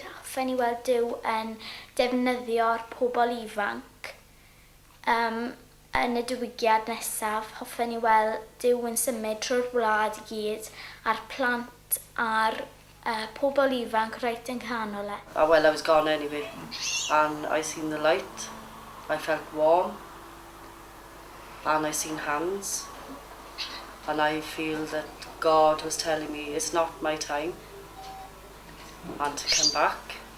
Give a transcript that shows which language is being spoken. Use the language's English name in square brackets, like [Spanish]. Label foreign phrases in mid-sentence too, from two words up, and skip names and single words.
[Welsh] Hoffwn i weld Duw yn defnyddio'r pobl ifanc. Yn y diwygiad nesaf, hoffwn i weld Duw yn symud trwy'r wlad i gyd a'r plant a'r pobl ifanc reit yn canol e. [English] Well, I was gone anyway, and I seen the light. I felt warm, and I seen hands, and I feel that God was telling me it's not my time, and to come back.